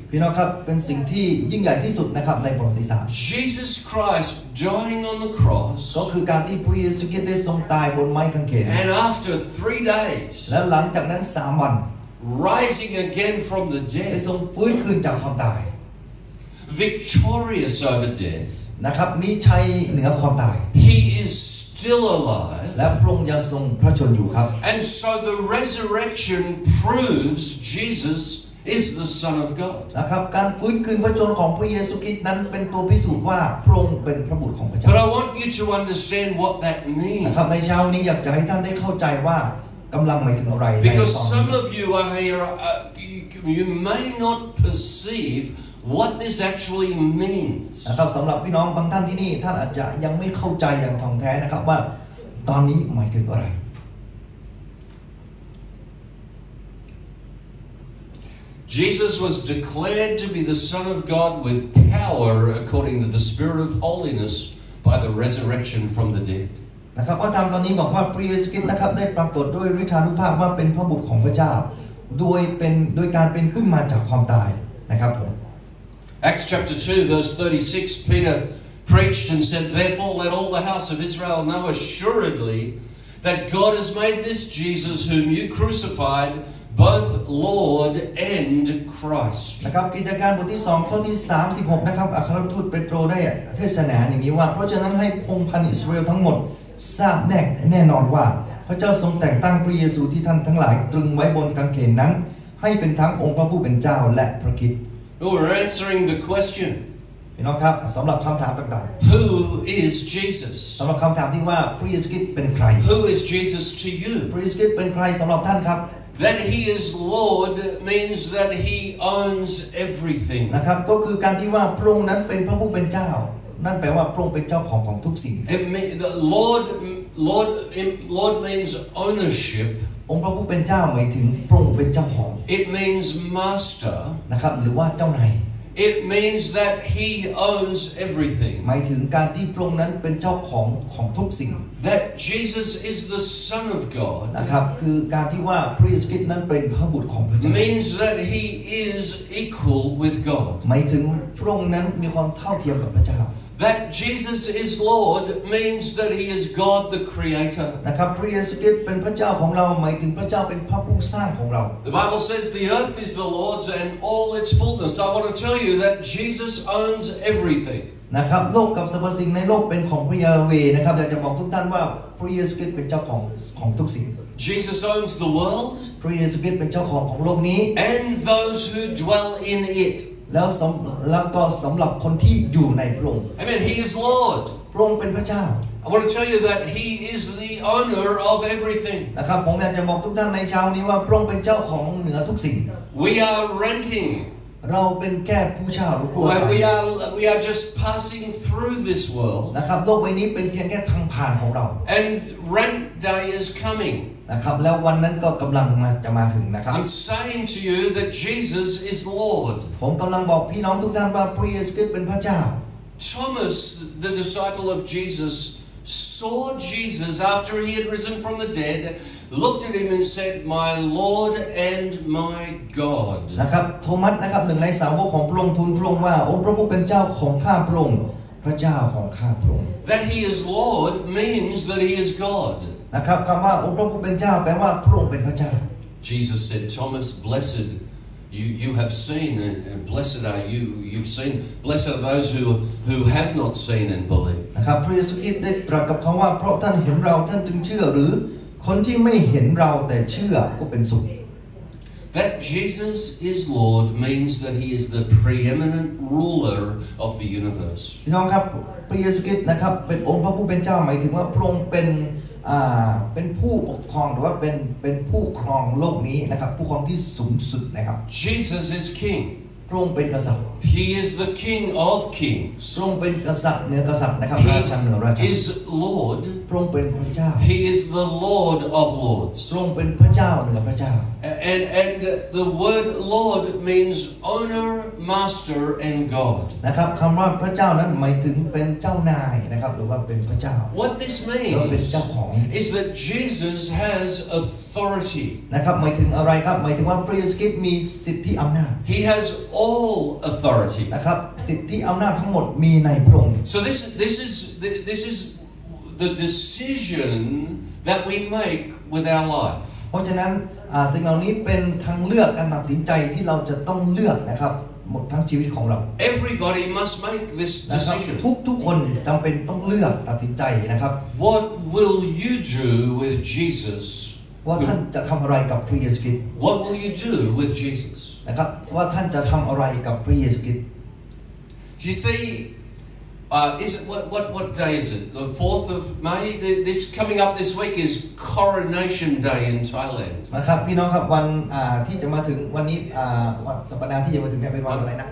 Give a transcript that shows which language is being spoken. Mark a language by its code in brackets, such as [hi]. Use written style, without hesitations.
[th] พี่น้องครับเป็นสิ่งที่ยิ่งใหญ่ที่สุดนะครับในประวัติศาสตร์ [en] Jesus Christ dying on the cross, [th] ก็คือการที่พระเยซูคริสต์ได้ทรงตายบนไม้กางเขน [en] and after 3 days, [th] และหลังจากนั้น3 วัน [en] rising again from the [th] ได้ [en] dead, [th] ทรงฟื้นคืนจากความตาย [en] victorious over death. [th] นะครับมีชัยเหนือความตาย [en] He is still alive. [th] และพระองค์ยังทรงพระชนอยู่ครับ [en] And so the resurrection proves Jesus is the Son of God. [th] นะครับการฟื้นคืนพระชนของพระเยซูคริสต์นั้นเป็นตัวพิสูจน์ว่าพระองค์เป็นพระบุตรของพระเจ้า [en] But I want you to understand what that [th] นะครับใน [en] means. [th] เช้านี้อยากจะให้ท่านได้เข้าใจว่ากำลังหมายถึงอะไรใน [en] Because [th] ตอน [en] some [th] นี้ [en] of you are here, you may not perceive what this actually means. [th] นะครับสำหรับพี่น้องบางท่านที่นี่ท่านอาจจะยังไม่เข้าใจอย่างท่องแท้นะครับว่าตอนนี้หมายถึงอะไร [en] Jesus was declared to be the Son of God with power according to the Spirit of holiness by the resurrection from the dead. [th] นะครับพระธรรมตอนนี้บอกว่าพระเยซูคริสต์นะครับได้ปรากฏด้วยฤทธานุภาพว่าเป็นพระบุตรของพระเจ้าโดยการเป็นขึ้นมาจากความตายนะครับผม [en] Acts chapter 2 verse 36, Peter preached and said, "Therefore let all the house of Israel know assuredly that God has made this Jesus whom you crucified both Lord and Christ." [th] นะครับกิจการบทที่2ข้อที่36นะครับอัครทูตเปโตรได้เทศนาอย่างนี้ว่าเพราะฉะนั้นให้พงศ์พันธุ์อิสราเอลทั้งหมดทราบแน่นอนว่าพระเจ้าทรงแต่งตั้งพระเยซูที่ท่านทั้งหลายตรึงไว้บนกางเขนนั้นให้เป็นทั้งองค์พระผู้เป็นเจ้าและพระคริสต์ [en] Well, we're answering the question, [th] พี่น้องครับสำหรับคำถามต่าง [en] who is Jesus? [th] ๆสำหรับคำถามที่ว่าพระเยซูคริสต์เป็นใคร [en] Who is Jesus to [th] พ [en] you? [th] ระเยซูคริสต์เป็นใครสำหรับท่านครับ [en] That he is Lord means that he owns everything. [th] นะครับก็คือการที่ว่าพระองค์นั้นเป็นพระผู้เป็นเจ้า นั่นแปลว่าพระองค์เป็นเจ้าของทุกสิ่ง [en] The Lord means ownership. [th] องค์พระผู้เป็นเจ้าหมายถึงพระองค์เป็นเจ้าของ [en] It means master. [th] นะครับหรือว่าเจ้านาย [en] It means that he owns everything. [th] หมายถึงการที่พระองค์นั้นเป็นเจ้าของทุกสิ่ง [en] That Jesus is the Son of God [th] นะครับคือการที่ว่าพระเยซูคริสต์นั้นเป็นพระบุตรของพระเจ้า [en] means that he is equal with God. [th] หมายถึงพระองค์นั้นมีความเท่าเทียมกับพระเจ้า [en] That Jesus is Lord means that he is God the Creator. [th] นะครับพระเยซูคริสต์เป็นพระเจ้าของเราหมายถึงพระเจ้าเป็นพระผู้สร้างของเรา [en] The Bible says the earth is the Lord's and all its fullness. I want to tell you that Jesus owns everything. [th] นะครับโลกกับสรรพสิ่งในโลกเป็นของพระยาเวห์นะครับอยากจะบอกทุกท่านว่าพระเยซูคริสต์เป็นเจ้าของทุกสิ่ง [en] Jesus owns the world [th] พระเยซูคริสต์เป็นเจ้าของโลกนี้ [en] and those who dwell in it. [th] แล้วก็สำหรับคนที่อยู่ในพระองค์ [en] Amen. He is Lord. [th] พระองค์เป็นพระเจ้า [en] I want to tell you that he is the owner of everything. [th] นะครับผมอยากจะบอกทุกท่านในเช้านี้ว่าพระองค์เป็นเจ้าของเหนือทุกสิ่ง [en] We are renting. [th] เราเป็นแค่ผู้เช่าหรือผู้อาศัย [en] We are just passing through this world. [th] นะครับโลกใบนี้เป็นเพียงแค่ทางผ่านของเรา [en] And rent day is coming. [th] นะครับแล้ววันนั้นก็กำลังจะมาถึงนะครับ [en] I'm saying to you that Jesus is Lord. [th] ผมกำลังบอกพี่น้องทุกท่านว่าพระเยซูคริสต์เป็นพระเจ้า [en] Thomas, the disciple of Jesus, saw Jesus after he had risen from the dead, looked at him and said, "My Lord and my God." [th] นะครับโทมัสนะครับหนึ่งในสาวกของพระองค์ทูลพระองค์ว่าองค์พระผู้เป็นเจ้าของข้าพระองค์พระเจ้าของข้าพระองค์ [en] That he is Lord means that he is God. [th] นะครับคำว่าองค์พระผู้เป็นเจ้าแปลว่าพระองค์เป็นพระเจ้า [en] Jesus said, "Thomas, blessed you have seen, and blessed are you. You've seen. Blessed are those who have not seen and believe." [th] นะครับพระเยซูคริสต์ได้ตรัสกับเขาว่าเพราะท่านเห็นเราท่านจึงเชื่อหรือคนที่ไม่เห็นเราแต่เชื่อก็เป็นสุข [en] That Jesus is Lord means that he is the preeminent ruler of the universe. [th] พี่น้องครับพระเยซูคริสต์นะครับเป็นองค์พระผู้เป็นเจ้าหมายถึงว่าพระองค์เป็นผู้ปกครองหรือว่าเป็นผู้ครองโลกนี้นะครับผู้ครองที่สูงสุดนะครับ [en] Jesus is King. [th] พระองค์เป็นกษัตริย์ [en] He is the King of Kings. [th] พระองค์เป็นกษัตริย์เหนือกษัตริย์นะครับราชาเหนือราชา [en] He is Lord. [th] พระองค์เป็นพระเจ้า [en] He is the Lord of Lords. [th] พระองค์เป็นพระเจ้าเหนือพระเจ้า [en] And the word Lord means owner, master, and God. [th] นะครับคำว่าพระเจ้านั้นหมายถึงเป็นเจ้านายนะครับหรือว่าเป็นพระเจ้า [en] What this [th] แล้วเป็น [en] means [th] เจ้าของ [en] is that Jesus has authority. [th] นะครับหมายถึงอะไรครับหมายถึงว่าพระเยซูคริสต์มีสิทธิอำนาจ [en] He has all authority. [th] นะครับสิทธิอำนาจทั้งหมดมีในพระองค์ [en] So this is the decision that we make with our life. [th] เพราะฉะนั้นสิ่งเหล่านี้เป็นทางเลือกการตัดสินใจที่เราจะต้องเลือกนะครับหมดทั้งชีวิตของเรา [en] Everybody must make this [th] นะครับ [en] decision. [th] ทุกคนจำเป็นต้องเลือกตัดสินใจนะครับ [en] What will you do with Jesus? [th] ว่าท่านจะทำอะไรกับพระเยซูคริสต์ [en] What will you do with Jesus? [th] นะครับว่าท่านจะทำอะไรกับพระเยซูคริสต์ [en] You see, is it what day is it? The 4th of May. This coming up this week is Coronation Day in Thailand. [th] นะครับพี่น้องครับวันที่จะมาถึงวันนี้วันสัปดาห์ที่จะมาถึงเนี่ยเป็นวันอะไรนะ